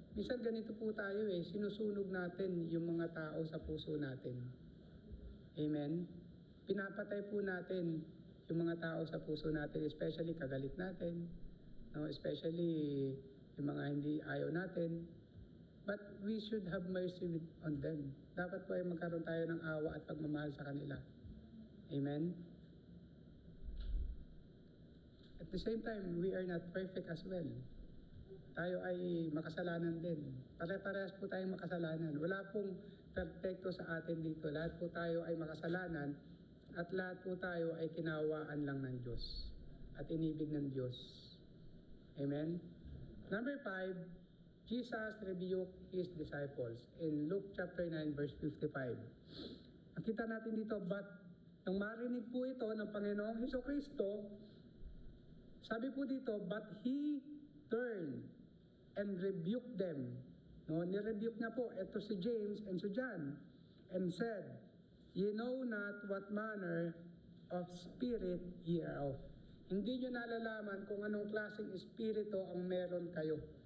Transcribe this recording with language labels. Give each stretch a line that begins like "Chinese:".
Filipino: Minsan ganito po tayo sinusunog natin yung mga tao sa puso natin. Amen? Pinapatay po natin yung mga tao sa puso natin, especially kagalit natin, no? Especially yung mga hindi ayaw natin.
English: But we should have mercy on them.
Filipino: Dapat po ay magkaroon tayo ng awa at pagmamahal sa kanila. Amen?
English: At the same time, we are not perfect as well.
Filipino: Tayo ay makasalanan din. Pare-parehas po tayong makasalanan. Wala pong perfecto sa atin dito. Lahat po tayo ay makasalanan at lahat po tayo ay kinawaan lang ng Diyos at inibig ng Diyos.
English: Amen? Number 5, Jesus rebuked His disciples in Luke chapter 9 verse 55.
Filipino: Nakita natin dito, but nang marinig po ito ng Panginoong Hesukristo, sabi po dito,
English: but He turned and rebuked them.
Filipino: No, nirebuke na po ito si James and si John
English: and said, "Ye know not what manner of spirit ye are of."
Filipino: Hindi nyo nalalaman kung anong klaseng espiritu ang meron kayo.